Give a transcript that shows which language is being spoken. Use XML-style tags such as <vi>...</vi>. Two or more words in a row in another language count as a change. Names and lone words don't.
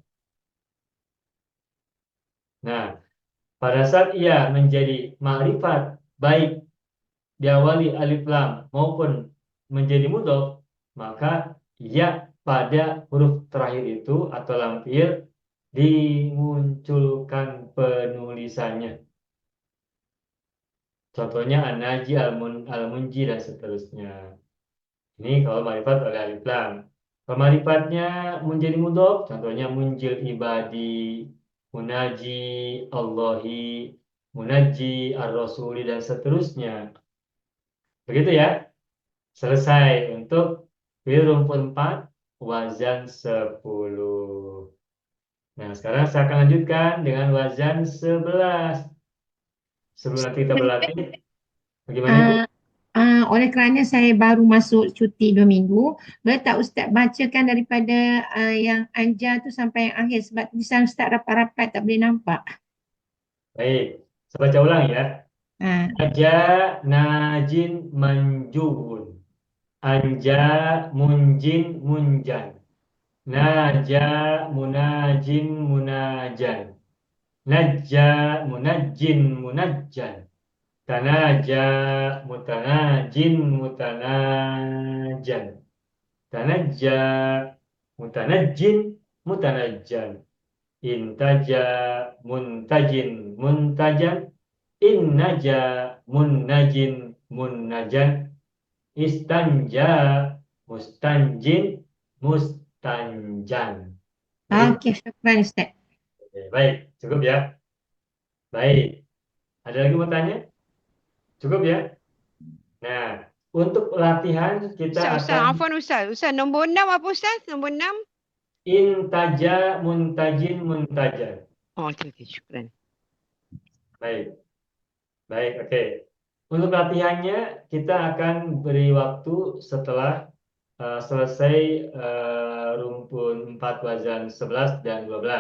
<id>Nah, pada saat ia menjadi ma'rifat baik diawali</id> <ar>ألف لام</ar> <id>maupun menjadi mudhof, maka ya pada huruf terakhir itu atau lampir dimunculkan penulisannya. Contohnya</id> <ar>الناجي، المنجي</ar> <id>dan seterusnya. Ini kalau marifat oleh</id> <ar>ألف لام.</ar> <id>Kalau marifatnya menjadi mudhof, contohnya</id> <ar>منجي العباد، مناجي الله، مناجي الرسول</ar> <id>dan seterusnya. Begitu ya. Selesai untuk fi'il rumpun 4 wazan 10. Nah, sekarang saya akan lanjutkan dengan wazan 11. Sebelum nanti kita berlatih, bagaimana Ibu?</id> <ms>Oleh kerana saya baru masuk cuti 2 minggu, boleh tak Ustaz bacakan daripada yang anja tu sampai yang akhir sebab tulisan Ustaz rapat-rapat tak boleh nampak.</ms> <id>Baik, saya baca ulang ya. Ah,</id> <ar>أجى ناجٍ منجوب. أنجى منجٍ منجى. ناجى مناجٍ مناجى. نجّى منجٍّ منجّى. تناجى متناجٍ متناجى. تنجّى متنجٍّ متنجّى. انتجى منتجٍ منتجى. انّجى منّجٍ منّجى. استنجى مستنجٍ مستنجى.</ar> <ms>okey, syukran Ustaz.</ms> <id>Oke, baik, cukup ya. Baik, ada lagi mau tanya? Cukup ya. Nah, untuk latihan kita Ustaz, akan</id> <ms>Afwan Ustaz. Ustaz, nombor 6 apa Ustaz? Nombor 6?</ms> <ar>انتجى منتجٍ منتجى.</ar> <ms>Oh, okey, syukran.</ms> <id>Baik, baik, oke. Untuk latihannya kita akan beri waktu setelah selesai rumpun 4 wazan 11 dan 12.</id>